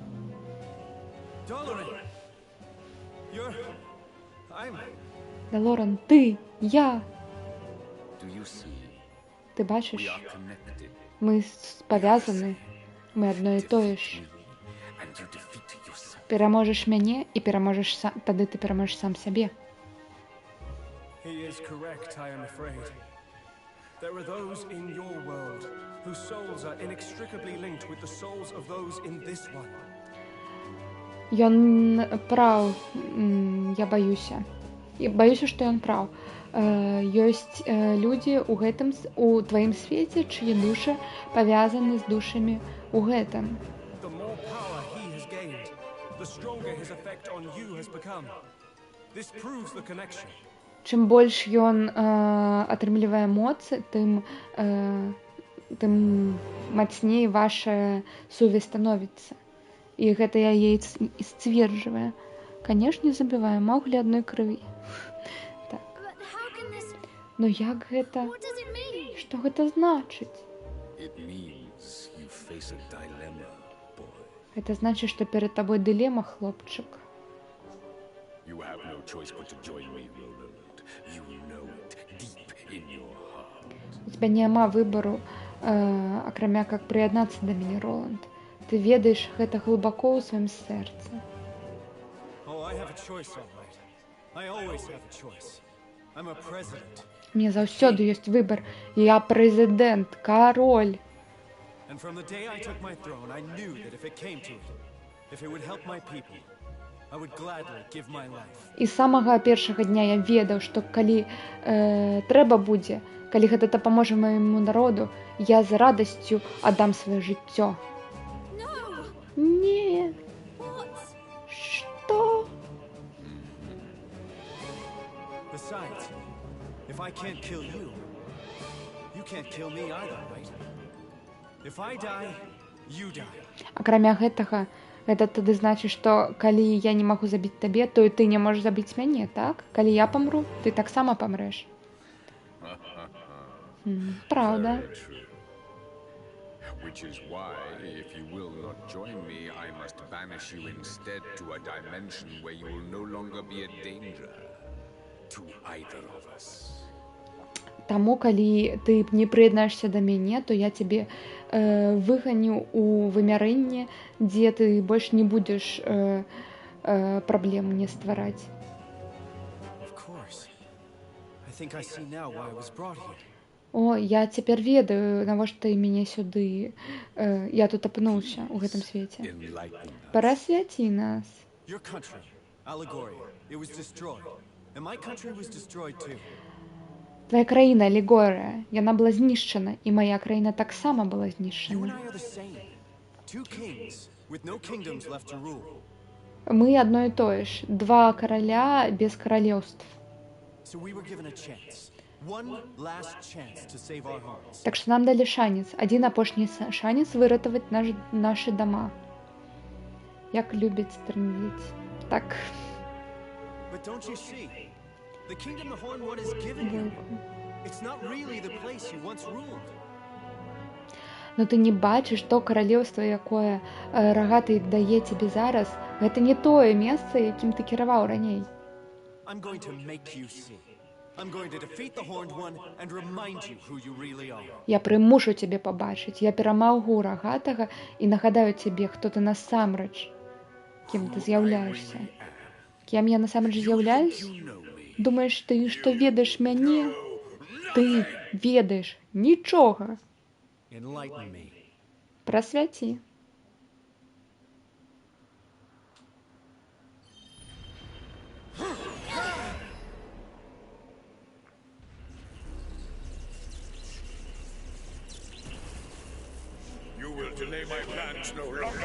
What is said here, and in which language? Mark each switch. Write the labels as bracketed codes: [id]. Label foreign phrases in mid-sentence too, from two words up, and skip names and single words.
[be] Далоран, ты, я. Ты бачыш? Мы павязаны. Мы адно і тое ж. Пераможаш мяне і пераможаш сам, тады ты пераможаш сам сябе. [en] There are those in your world whose souls are inextricably linked with the souls of those in this one. [be] Ён прав, я баюся. Баюся, што ён прав. Ёсць людзі у тваім свеце, чые душы павязаны з душамі у гэтым. [en] The more power he has gained, the stronger his effect on you has become. This proves the connection. [be] чым больш ён атрымлівае моцы, тым мацней ваша сувязь становіцца. І гэта яе і сцверджвае. Канешне, забівае Мауглі адной крыві. Так. [en] But how can this... [be] Ну як гэта? [en] What does it mean? [be] Што гэта значыць? [en] It means you face a dilemma, boy. [be] Гэта значыць, што перад табой дылема, хлопчык. [en] You have no choice but to join me, Roland. You know it deep in your heart. [be] У цябе няма выбару, акрамя как прыяднацца да мяне, Роланд. Ты ведаеш гэта глыбако ў сваім сэрцы. [en] Oh, I have a choice, all right. I always have a choice. I'm a president. [be] Мне заўсёды ёсць выбар. Я прэзідэнт, кароль. [en] And from the day I took my throne, I knew that if it came to it, if it would help my people, I would gladly give my life. [be] І з самага першага дня я ведаў, што калі трэба будзе, калі гэта дапаможа майму народу, я з радасцю аддам сваё жыццё. [en] No! [be] Не, [en] What? [be] што? [en] Besides, if I can't kill you, you can't kill me either, right? If I die, you die. [be] Акрамя гэтага, гэта тады значыць, што калі я не магу забіць табе, то і ты не можаш забіць мяне, так? Калі я памру, ты таксама памрэш. [ru] Правда. [en] Very true. Which is why, if you will not join me, I must banish you instead to a dimension where you will no longer be a danger to either of us. [be] Таму, калі ты не прыяднаешся да мяне, то я цябе выганю ў вымярэнне, дзе ты больш не будзеш праблем мне ствараць. [en] Of course. I think I see now why I was brought here. [be] О, я цяпер ведаю, навошта ты мяне сюды. Я тут апынуўся ў гэтым свеце. [en] Enlighten us. [be] Прасвяці нас. [en] Your country, Allegoria, it was destroyed. And my country was destroyed too. [be] Твая краіна, Алегорія, яна была знішчана, і мая краіна таксама была [en] You and [be] знішчана. [en] I are the same. Two kings with no kingdoms left to rule. [be] Мы адно і тое ж, два караля без каралеўств. So we were given a chance. One last chance to save our homes. Так што нам далі шанец, адзін апошні шанец выратаваць нашы дома. Як любіць трындзіць. Так, [en] But don't you see? The kingdom the Horn One is given you. It's not really the place you once ruled. [be] ну ты не бачыш, то каралеўства, якое рагаты дае цябе зараз, гэта не тое месца, якім ты кіраваў раней. [en] I'm going to make you see. I'm going to defeat the Horned One and remind you who you really are. [be] Я прымушу цябе пабачыць, я перамагу рагатага і нагадаю цябе, хто ты насамрэч, кім ты з'яўляешся. Кем я насамрэч з'яўляюсь? Думаеш ты, што ведаеш мяне? Ты ведаеш нічога. [en] Enlighten me. [be] Прасвяці. [en] You will delay my plans no longer.